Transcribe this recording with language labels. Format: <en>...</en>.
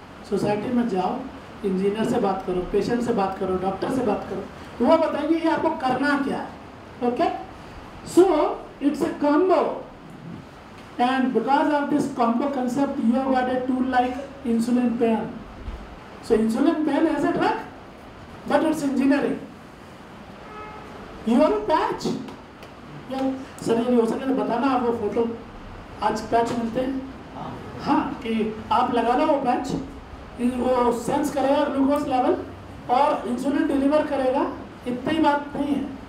<hi>Society में जाओ, engineer से बात करो, पेशेंट से बात करो, डॉक्टर से बात करो, वो बताएंगे कि आपको करना क्या है।</hi> <en>Okay, so it's a combo, and because of this combo concept you have got a tool like insulin pen, So insulin pen has a drug, but it's engineering. You are a patch.</en> <hi>Sir ये हो सके तो बताना आप वो photo, आज patch मिलते हैं हाँ, कि आप लगा लो वो पैच, वो सेंस करेगा ग्लूकोज लेवल और इंसुलिन डिलीवर करेगा, इतना ही बात नहीं है.</hi>